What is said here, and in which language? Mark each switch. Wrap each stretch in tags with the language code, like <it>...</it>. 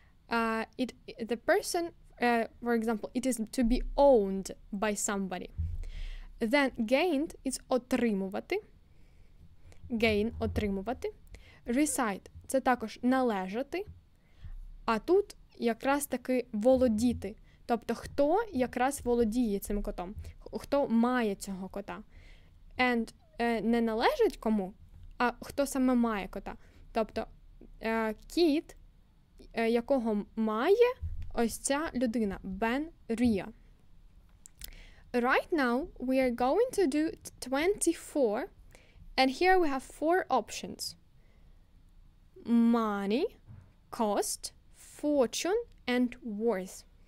<en>The person, for example, it is to be owned by somebody. Then gained is отримувати. Gain – отримувати.</en> <uk>Reside – це також належати. А тут якраз таки володіти. Тобто, хто якраз володіє цим котом. Хто має цього кота. And не належить кому, а хто саме має кота. Тобто, кіт, якого має ось ця людина. Бен Рія.</uk> <en>Right now, we are going to do 24. And here we have 4 options. Money, cost, fortune, and worth.</en>